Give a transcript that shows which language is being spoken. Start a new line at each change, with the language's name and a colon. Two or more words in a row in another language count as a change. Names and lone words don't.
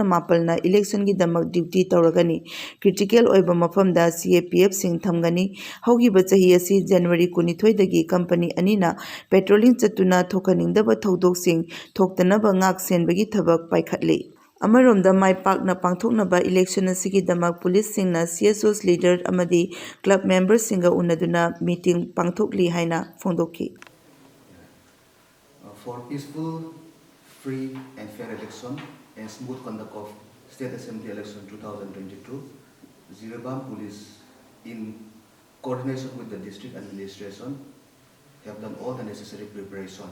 Manipuri: mapal na election ki damak duty tawragani critical oiba mafam da CAPF sing thamgani haugi bachahi asi January 22 dagi company anina patrolling chatuna thokaningdaba thodok sing thoktanaba ngak senbagi thabak paikhatli Amaromda mai pakna pangthoknaba election asigi damak police singna CSOs leader amadi
English: club members
Manipuri: singa unaduna meeting pangthokli haina phondoki
English: for peaceful, free and fair election and smooth conduct of State Assembly election 2022, Jiribam Police in coordination with the district administration have done all the necessary preparations.